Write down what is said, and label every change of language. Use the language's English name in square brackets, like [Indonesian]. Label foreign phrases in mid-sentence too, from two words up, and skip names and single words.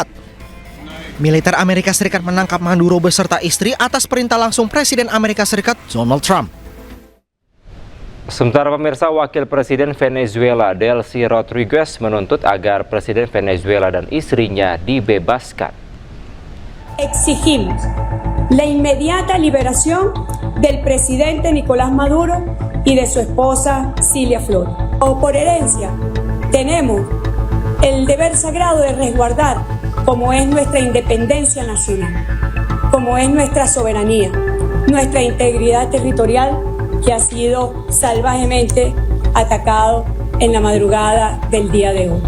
[Indonesian] Militer Amerika Serikat menangkap Maduro beserta istri atas perintah langsung Presiden Amerika Serikat Donald Trump. Sementara pemirsa, Wakil Presiden Venezuela Delcy Rodriguez menuntut agar Presiden Venezuela dan istrinya dibebaskan. [Spanish] Exigimos la inmediata liberación del presidente Nicolás Maduro y de su esposa Cilia Flores. Por herencia, tenemos el deber sagrado de resguardar como es nuestra independencia nacional, como es nuestra soberanía, nuestra integridad territorial que ha sido salvajemente atacado en la madrugada del día de hoy.